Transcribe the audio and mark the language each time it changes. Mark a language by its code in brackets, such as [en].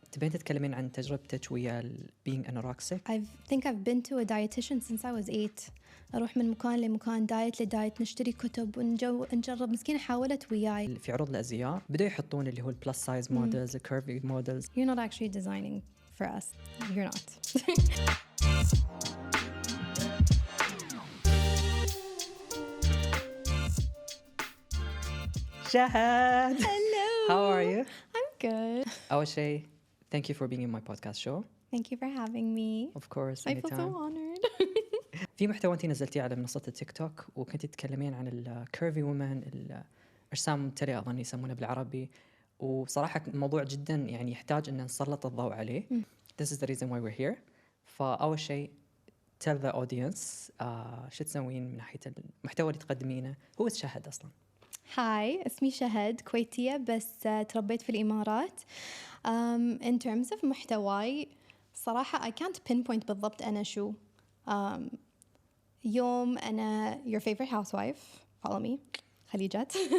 [ar] تبين تتكلمين عن تجربتك ويا [en] being anorexic؟ I think I've been to a dietitian since I was 8. [ar] أروح من مكان لمكان، دايت لدايت، نشتري كتب ونجرب. مسكينة حاولت وياي. في عروض الأزياء بدأوا يحطون اللي هو البلس سايز مودلز، الكيرفي مودلز. [en] You're not actually designing for us. You're not. [ar] شهد. [en] Hello. How are you? I'm good. [ar] أول شيء [en] thank you for being in my podcast show. Thank you for having me. Of course. I feel so anytime. honored. [ar] في محتوى أنتي نزلتيه على منصة التيك توك وكنتي تتكلمين عن الكيرفي وومن، الأجسام الممتلئة أظن يسمونه بالعربي، وصراحة الموضوع جدا يعني يحتاج أن نسلط الضوء عليه. [en] This is the reason why we're here. [ar] فأول شيء [en] tell the audience [ar] شو تسوين من ناحية المحتوى اللي تقدمينه. هو شهد أصلا. هاي، اسمي شهد، كويتية بس تربيت في الإمارات. [en] In terms of [ar] محتواي صراحة [en] I can't pinpoint [ar] بالضبط أنا شو. يوم أنا [en] your favorite housewife, follow me, [ar] خليجات.